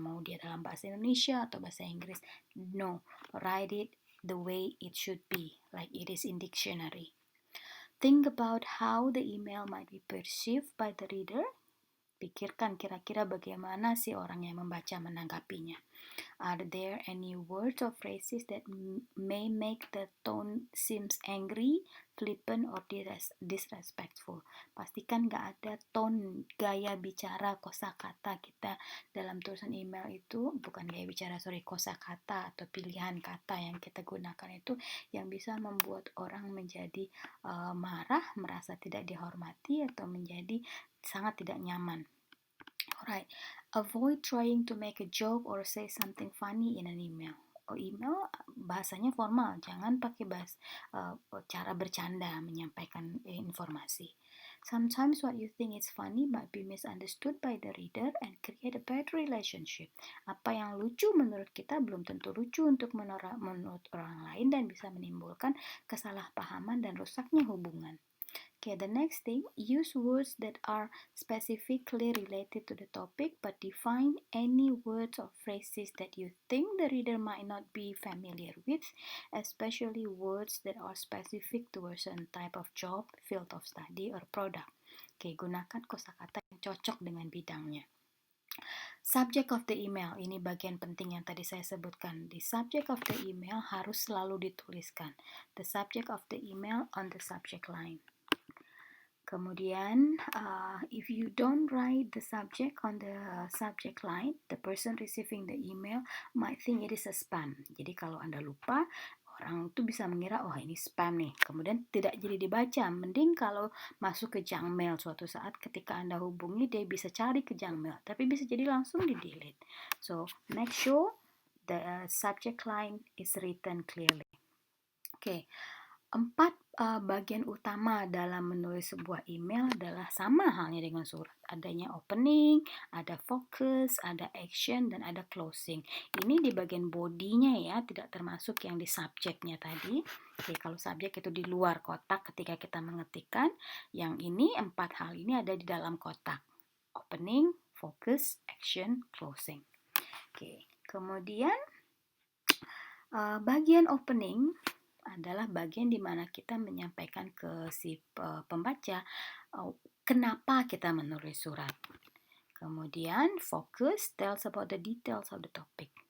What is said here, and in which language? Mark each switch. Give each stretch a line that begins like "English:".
Indonesian: Mau dia dalam bahasa Indonesia atau bahasa Inggris.
English: No, write it the way it should be, like it is in dictionary. Think about how the email might be perceived by the reader.
Indonesian: Pikirkan kira-kira bagaimana sih orang yang membaca menanggapinya.
English: Are there any words or phrases that may make the tone seems angry, flippant, or disrespectful?
Indonesian: Pastikan gak ada tone, gaya bicara, kosakata kita dalam tulisan email itu, bukan gaya bicara, kosakata atau pilihan kata yang kita gunakan itu yang bisa membuat orang menjadi marah, merasa tidak dihormati, atau menjadi sangat tidak nyaman.
English: Alright, avoid trying to make a joke or say something funny in an email.
Indonesian: Email bahasanya formal, jangan pakai cara bercanda menyampaikan informasi.
English: Sometimes what you think is funny might be misunderstood by the reader and create a bad relationship.
Indonesian: Apa yang lucu menurut kita belum tentu lucu menurut orang lain dan bisa menimbulkan kesalahpahaman dan rusaknya hubungan.
English: Okay, the next thing, use words that are specifically related to the topic, but define any words or phrases that you think the reader might not be familiar with, especially words that are specific to a certain type of job, field of study, or product.
Indonesian: Okay, gunakan kosakata yang cocok dengan bidangnya.
English: Subject of the email,
Indonesian: ini bagian penting yang tadi saya sebutkan.
English: The subject of the email
Indonesian: harus selalu dituliskan.
English: The subject of the email on the subject line. Kemudian, if you don't write the subject on the subject line, the person receiving the email might think it is a spam.
Indonesian: Jadi kalau Anda lupa, orang itu bisa mengira, oh ini spam nih. Kemudian tidak jadi dibaca. Mending kalau masuk ke junk mail suatu saat ketika Anda hubungi, dia bisa cari ke junk mail. Tapi bisa jadi langsung di-delete.
English: So, make sure the subject line is written clearly. Okay.
Indonesian: 4 bagian utama dalam menulis sebuah email adalah sama halnya dengan surat. Adanya opening, ada focus, ada action, dan ada closing. Ini di bagian bodinya ya, tidak termasuk yang di subjeknya tadi. Oke, kalau subjek itu di luar kotak ketika kita mengetikkan. Yang ini 4 hal ini ada di dalam kotak. Opening, focus, action, closing. Oke, kemudian bagian opening adalah bagian di mana kita menyampaikan ke si pembaca kenapa kita menulis surat.
English: Kemudian fokus tells about the details of the topic.